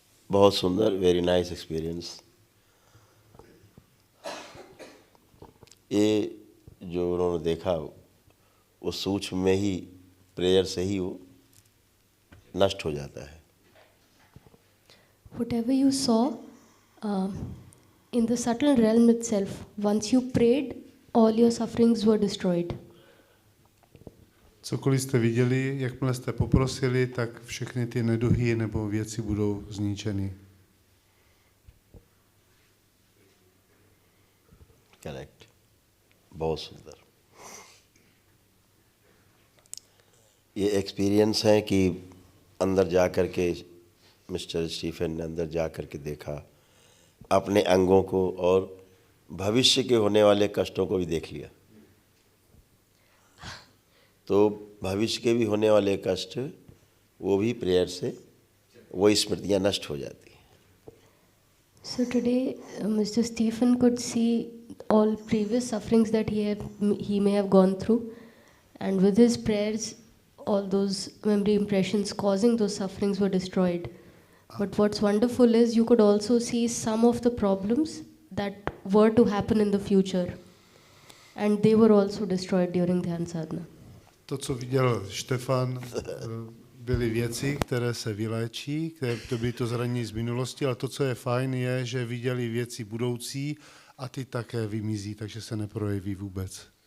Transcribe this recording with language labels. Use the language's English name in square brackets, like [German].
[Hindi] बहुत सुंदर, [English] Very nice experience. [Hindi] ये जो उन्होंने देखा वो सूक्ष्म में ही, प्रेयर से ही वो नष्ट हो जाता है. [English] Whatever you saw in the subtle realm itself, once you prayed, all your sufferings were destroyed. [Czech] Cokoliv jste viděli, jakmile jste poprosili, tak všechny ty neduhy nebo věci budou zničeny. [Hindi] Correct. बहुत सुंदर. ये experience है कि अंदर जा कर के mister Stephen ने अंदर जा कर के देखा अपने अंगों को, और भविष्य के होने वाले कष्टों को भी देख लिया. तो भविष्य के भी होने वाले कष्ट वो भी प्रेयर से वो स्मृतियाँ नष्ट हो जाती हैं. [English] So today, Mr. Stephen could see all previous sufferings that he may have gone through, and with his prayers, all those memory impressions causing those sufferings were destroyed. But what's wonderful is you could also see some of the problems that were to happen in the future, and they were also destroyed during Dhyan Sadhana. [Czech] To, co viděl Štefan, byly věci, které se vyléčí, to byly to zranění z minulosti, ale to, co je fajn, je, že viděli věci budoucí a ty také vymizí, takže se neprojeví vůbec.